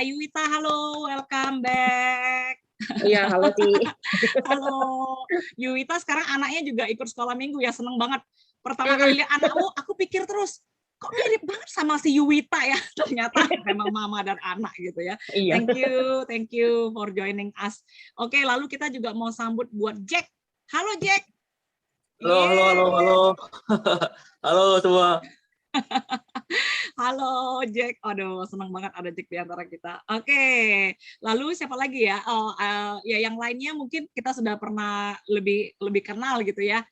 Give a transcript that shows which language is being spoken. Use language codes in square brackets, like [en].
[id] Yuwita, halo, [en] welcome back. [id] Iya, halo Ci. Halo. Yuwita sekarang anaknya juga ikut sekolah minggu ya, seneng banget. Pertama kali lihat anakmu, aku pikir terus, kok mirip banget sama si Yuwita ya. Ternyata memang mama dan anak gitu ya. Iya. [en] Thank you for joining us. [id] Oke, lalu kita juga mau sambut buat Jack. Halo Jack. Halo. Halo semua. Halo Jack, aduh senang banget ada Jack di antara kita. Oke, lalu siapa lagi ya? Ya yang lainnya mungkin kita sudah pernah lebih kenal gitu ya.